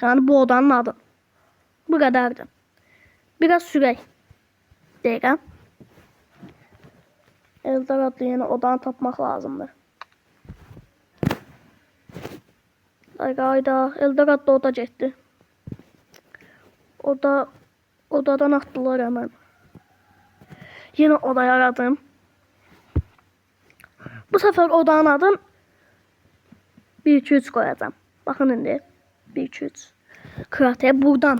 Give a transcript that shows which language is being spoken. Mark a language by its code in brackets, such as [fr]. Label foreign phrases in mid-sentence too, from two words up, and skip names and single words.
[tr] Yani bu odanın adı. Bu kadardır. [az] Biraz sürək. Dəqiqə. Eldar adlı yeni odanı tapmaq lazımdır. Ayda Eldar adlı oda getdi. [tr] Odadan attılar hemen. Yine odayı aradım. Bu sefer odanın adını 1-2-3 koyacağım. Bakın indi. 1-2-3. Kırataya buradan.